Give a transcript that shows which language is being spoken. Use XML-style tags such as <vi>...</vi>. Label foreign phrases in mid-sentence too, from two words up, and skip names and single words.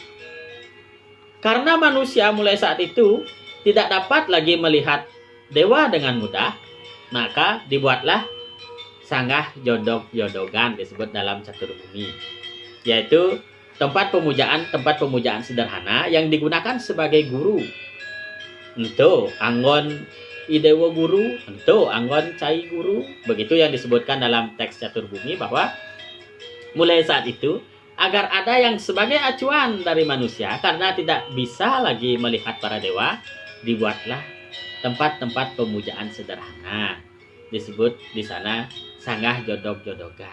<id>Karena manusia mulai saat itu tidak dapat lagi melihat dewa dengan mudah, maka dibuatlah sanggah jodog-jodogan disebut dalam Catur Bumi, yaitu tempat pemujaan sederhana yang digunakan sebagai guru.</id> <ban>Ento anggon idewa guru, ento anggon cai guru.</ban> <id>Begitu yang disebutkan dalam teks Catur Bumi, bahwa mulai saat itu agar ada yang sebagai acuan dari manusia karena tidak bisa lagi melihat para dewa, dibuatlah tempat-tempat pemujaan sederhana, disebut di sana sanggah jodog-jodogan.</id>